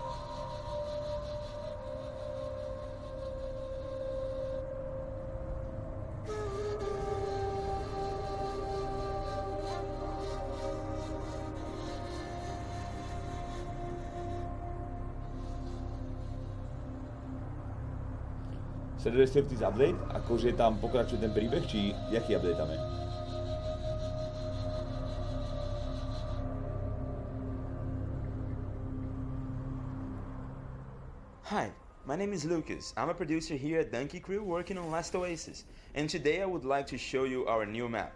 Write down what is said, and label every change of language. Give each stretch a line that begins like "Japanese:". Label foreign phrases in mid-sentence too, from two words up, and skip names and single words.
Slovak: Sledujete v tý update? Akože tam pokračuje ten príbeh, či jaký update tam je?
English: Hi, my name is Lucas. I'm a producer here at Donkey Crew working on Last Oasis, and today I would like to show you our new map.